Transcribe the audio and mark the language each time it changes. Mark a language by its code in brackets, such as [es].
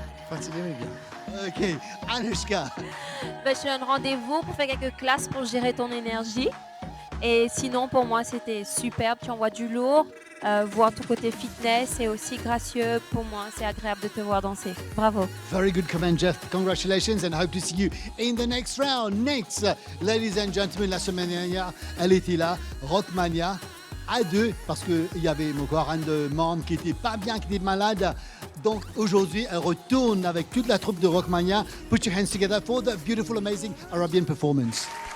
[fr] Fatigué, mais bien. Ok. Anushka. Je te donne rendez-vous pour faire quelques classes pour gérer ton énergie. Et sinon, pour moi, c'était superbe. Tu envoies du lourd. Voir ton côté fitness et aussi gracieux. Pour moi, c'est agréable de te voir danser. Bravo. [en] Very good comment, Jeff. Congratulations and hope to see you in the next round. Next, ladies and gentlemen, [fr] la semaine dernière, elle était là, Rockmania, à deux, parce qu'il y avait encore un de membres qui était pas bien, qui était malade. Donc aujourd'hui, elle retourne avec toute la troupe de Rockmania. [en] Put your hands together for the beautiful, amazing Arabian performance.